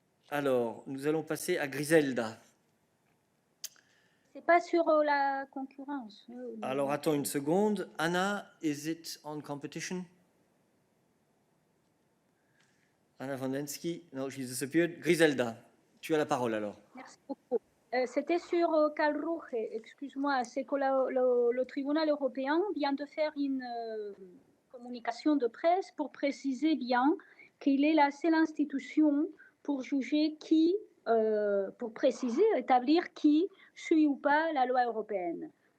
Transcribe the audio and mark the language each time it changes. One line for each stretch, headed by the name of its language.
French: Alors, nous allons passer à Griselda. C'est pas sur la concurrence. Alors, attends une seconde.
English: Anna, is it on competition?
French: Anna Vandensky?
English: No, she's disappeared.
French: Griselda, tu as la parole alors. Merci beaucoup. C'était sur Calrouge, excuse-moi. C'est que le tribunal européen vient de faire une communication de presse pour préciser bien qu'il est la seule institution pour juger qui, pour préciser, établir qui suit ou pas la loi européenne.